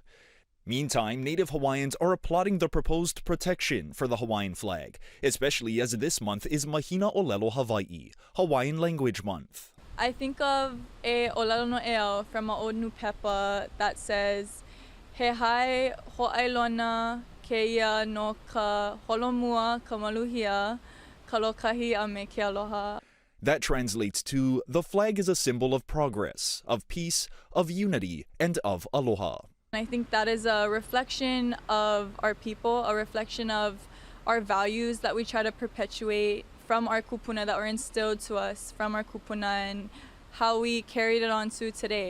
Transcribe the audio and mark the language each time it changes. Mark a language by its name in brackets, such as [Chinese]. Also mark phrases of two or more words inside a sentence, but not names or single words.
[English] Meantime, Native Hawaiians are applauding the proposed protection for the Hawaiian flag, especially as this month is Mahina Olelo Hawaii, Hawaiian Language Month. I think of a Olelo no Eo from a Old New Pepa that says, [Hawaiian] He hai ho'ailona keia no ka holomua ka maluhia ka lokahi a me ke aloha. [English] That translates to, the flag is a symbol of progress, of peace, of unity, and of aloha. I think that is a reflection of our people, a reflection of our values that we try to perpetuate from our kupuna that were instilled to us from our kupuna and how we carried it on to today.